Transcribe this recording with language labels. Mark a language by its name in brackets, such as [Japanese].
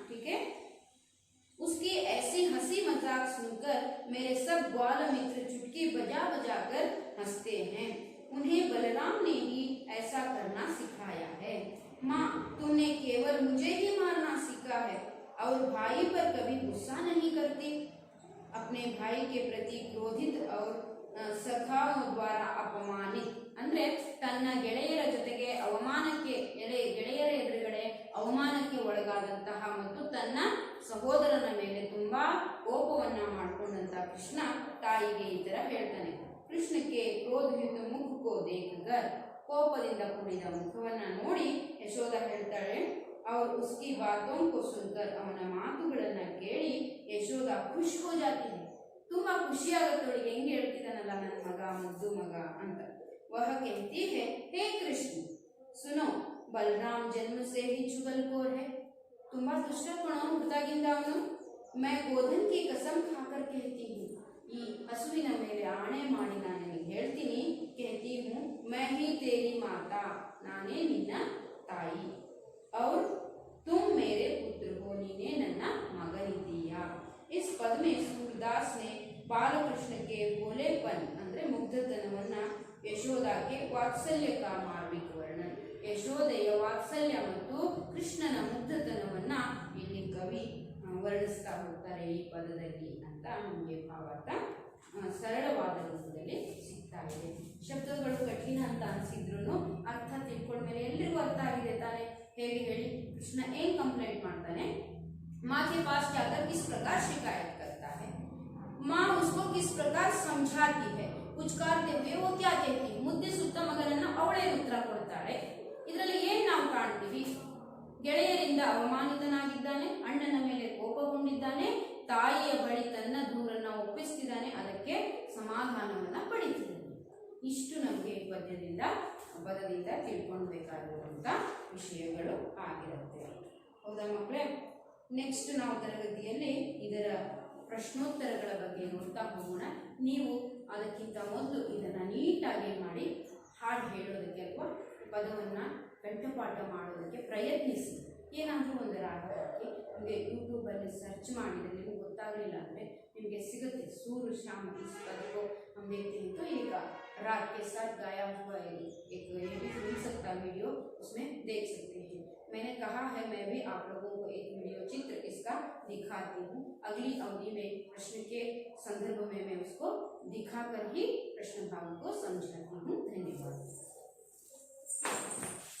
[Hindi] ठीक है, उसकी ऐसी हंसी मजाक सुनकर मेरे सब ग्वाल मित्र चुटकी बजा बजा कर हंसते हैं। उन्हें बलराम ने ही ऐसा करना सिखाया है। माँ, तुमने केवल मुझे ही मारना सीखा है और भाई पर कभी गुस्सा नहीं करती। अपने भाई के प्रति क्रोधित और सखाओं द्वारा अपमानित, [Kannada] ಅಂದ್ರೆ ತನ್ನ ಗೆಳೆಯರ ಜೊತೆಗೆ ಗೆಳೆಯರ ಎದುರುಗಡೆ ಅವಮಾನಕ್ಕೆ ಒಳಗಾದಂತಹ ಮತ್ತು ತನ್ನ ಸಹೋದರನ ಮೇಲೆ ತುಂಬಾ ಕೋಪವನ್ನ ಮಾಡಿಕೊಂಡಂತಹ ಕೃಷ್ಣ ತಾಯಿಗೆ ಈ ತರ ಹೇಳ್ತಾನೆ. ಕೃಷ್ಣಕ್ಕೆ [Hindi] ಕ್ರೋಧಯುಕ್ತ ಮುಖಕೋ ದೇಖಕರ್, [Kannada] ಕೋಪದಿಂದ ಕೂಡಿದ ಮುಖವನ್ನ ನೋಡಿ ಯಶೋದ ಹೇಳ್ತಾಳೆ, [Hindi] और उसकी बातों को सुनकर [Kannada] ಅವನ ಮಾತುಗಳನ್ನ ಕೇಳಿ ಯಶೋದ ಖುಷಿ [Hindi] हो जाती है, [Kannada] ತುಂಬಾ ಖುಷಿಯಾಗುತ್ತವಳಿಗೆ. ಹೆಂಗೆ ಹೇಳ್ತಿದ್ದಾನಲ್ಲ ನನ್ನ ಮಗ, ಮುದ್ದು ಮಗ ಅಂತ. [Hindi] वह कहती है, हे कृष्ण सुनो, बलराम जन्म से ही चुगलखोर है, [Kannada] ದುಷ್ಟಗುಣ ಹುಟ್ಟಾಗಿಂದ ಅವನು [Hindi] मैं गोधन की कसम खाकर कहती हूँ [Kannada] ಈ ಹಸುವಿನ ಮೇಲೆ ಆಣೆ ಮಾಡಿ ನಾನು ನಿನಗೆ ಹೇಳ್ತೀನಿ [Hindi] कहती हूँ मैं ही तेरी माता [Kannada] ನಾನೇ ನಿನ್ನ ತಾಯಿ [Hindi] और तुम मेरे पुत्र हो [Kannada] ನೀನೇ ನನ್ನ ಮಗನಿದ್ದೀಯಾ [Hindi] इस पद में सूरदास ने बालकृष्ण के भोलेपन [Kannada] ಅಂದ್ರೆ ಮುಗ್ಧತನವನ್ನ ಯಶೋದಾಕ್ಕೆ ವಾತ್ಸಲ್ಯ [Hindi] का मार्मिक वर्णन [Kannada] ಯಶೋದೆಯ ವಾತ್ಸಲ್ಯ ಮತ್ತು ಕೃಷ್ಣನ ಮುಗ್ಧತನವನ್ನ ಇಲ್ಲಿ ಕವಿ ವರ್ಣಿಸ್ತಾ ಹೋಗ್ತಾರೆ ಈ ಪದದಲ್ಲಿ ಅಂತ ನಮಗೆ ಭಾವಾರ್ಥ ಸರಳವಾದ ರೂಪದಲ್ಲಿ ಸಿಗ್ತಾ ಇದೆ. ಶಬ್ದಗಳು ಕಠಿಣ ಅಂತ ಅನಿಸಿದ್ರು ಅರ್ಥ ತಿಳ್ಕೊಂಡ್ಮೇಲೆ ಎಲ್ರಿಗೂ ಅರ್ಥ ಆಗಿದೆ ತಾನೆ. ಹೇಗೆ ಹೇಳಿ, ಕೃಷ್ಣ ಏನ್ ಕಂಪ್ಲೇಂಟ್ ಮಾಡ್ತಾನೆ, [Hindi] माँ के पास जाकर किस प्रकार शिकायत करता है, माँ उसको किस प्रकार समझाती है, पुचकारते हुए वो क्या कहती है, [Kannada] ಮುದ್ದೆ ಸುತ್ತ ಮಗನನ್ನ ಅವಳೇ ಉತ್ತರ ಕೊಡ್ತಾಳೆ. ಇದರಲ್ಲಿ ಏನ್ ನಾವು ಕಾಣ್ತೀವಿ, ಗೆಳೆಯರಿಂದ ಅವಮಾನಿತನಾಗಿದ್ದಾನೆ, ಅಣ್ಣನ ಮೇಲೆ ಕೋಪಗೊಂಡಿದ್ದಾನೆ, ತಾಯಿಯ ಬಳಿ ತನ್ನ ದೂರನ್ನ ಒಪ್ಪಿಸ್ತಿದ್ದಾನೆ, ಅದಕ್ಕೆ ಸಮಾಧಾನವನ್ನ ಪಡಿತಿದ್ದಾನೆ. ಇಷ್ಟು ನಮಗೆ ಪದದಿಂದ ತಿಳ್ಕೊಳ್ಬೇಕಾಗಿರುವಂತ ವಿಷಯಗಳು ಆಗಿರುತ್ತೆ. ಹೌದಾ ಮಕ್ಕಳೇ? ನೆಕ್ಸ್ಟ್ ನಾವು ತರಗತಿಯಲ್ಲಿ ಇದರ ಪ್ರಶ್ನೋತ್ತರಗಳ ಬಗ್ಗೆ ನೋಡ್ತಾ ಹೋಗೋಣ. ನೀವು ಅದಕ್ಕಿಂತ ಮೊದಲು ಇದನ್ನ ನೀಟಾಗಿ ಮಾಡಿ ಹಾಡು ಹೇಳೋದಕ್ಕೆ ಅಥವಾ ಪದವನ್ನ ಕಂಠಪಾಠ ಮಾಡೋದಕ್ಕೆ ಪ್ರಯತ್ನಿಸಿ. ಏನಾದರೂ ಒಂದು ರಾಗ ಹಾಕಿ ನಿಮಗೆ ಯೂಟ್ಯೂಬಲ್ಲಿ ಸರ್ಚ್ ಮಾಡಿದರೆ ನಿಮಗೆ ಗೊತ್ತಾಗಲಿಲ್ಲ ಅಂದರೆ ನಿಮಗೆ ಸಿಗುತ್ತೆ. [Hindi] सूर श्याम इस पद को हम देखते हैं तो एक राग के साथ गाया हुआ एक ये भी मिल सकता वीडियो, उसमें देख सकते हैं. मैंने कहा है मैं भी आप लोगों को एक वीडियो चित्र इसका दिखाती हूँ. अगली अवधि में प्रश्न के संदर्भ में मैं उसको दिखाकर ही प्रश्न भाग को समझाती हूँ. धन्यवाद.